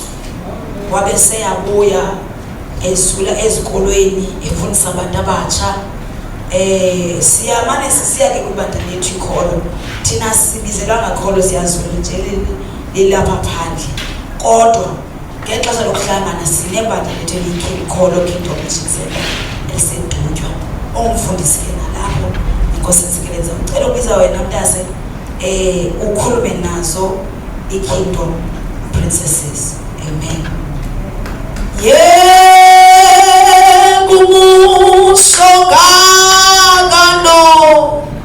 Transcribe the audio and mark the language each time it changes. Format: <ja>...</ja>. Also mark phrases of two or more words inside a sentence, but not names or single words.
<xh>Wabe seyabuya ezula ezikolweni efundisa abantu abatsha. Siyamane sisiya ke kwibandla lethu ikholo. Thina sibizelwa ngakholo siyazula nje lilapha phandle. Kodwa ngexesha lokuhlangana sinebandla lethu elikholo Kingdom Jesus elisedutywa. Umfundisi nalapho inkosi nsikeleza.</xh> <zu>Ngicela ukubiza wena mntase ukhulume nazo iKingdom Princesses.</zu> <xh>Amen. Kumuso</xh>